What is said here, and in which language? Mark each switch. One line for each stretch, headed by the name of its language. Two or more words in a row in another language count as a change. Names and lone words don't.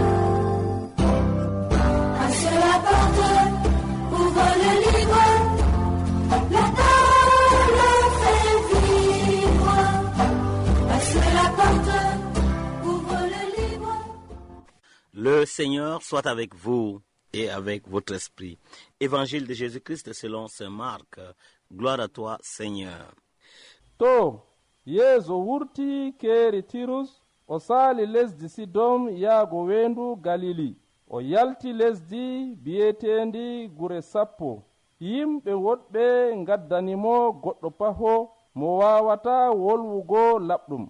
French: Passe la porte, ouvre le livre, la parole fait vivre. Passe la porte, ouvre le livre. Le Seigneur soit avec vous et avec votre esprit. Évangile de Jésus-Christ selon saint Marc. Gloire à toi, Seigneur.
Fula: To, Yesu wurti keeri Tirus, o saali lesdi Sidom yaago weendu Galili. O yalti lesdi bi'eteendi gure sappo. Yimɓe woɗɓe ngaddanimo goɗɗo paho mo waawata wolwugo laɓɗum.